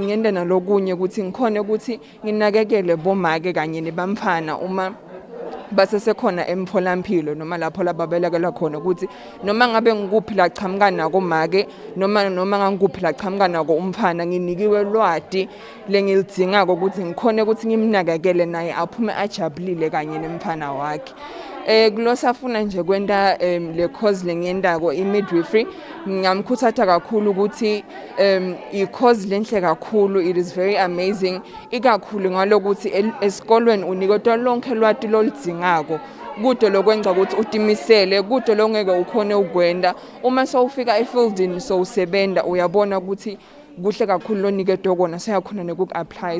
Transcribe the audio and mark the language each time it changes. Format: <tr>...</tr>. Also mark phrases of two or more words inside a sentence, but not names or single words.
<ss>ngiyende nalokunye ukuthi ngikhona ukuthi nginakekele bomake kanye nebamfana uma basesekhona emtholampilo noma lapho lababelekela khona ukuthi noma ngabe ngikuphi la chamuka nako make noma ngangikuphi la chamuka nako umfana nginikiwe lwadi lengilidingako ukuthi ngikhona ukuthi ngimnakekele naye aphume ajabulile kanye nemfana wakhe. Kulosafuna nje kwenta le course lengiyendako imidwifery ngamkhuthatha kakhulu ukuthi i-course lenhle kakhulu,</ss> <en>it is very amazing,</en> <ss>ikakhulu ngalokuthi esikolweni uniketwa lonke lwati lolidingako kude lokwenza ukuthi utimisele kude longeke ukhone ukwenda uma sowufika efieldini sowusebenza uyabona ukuthi kuhle kakhulu loniketwa kona seyakhona noku-apply.</ss>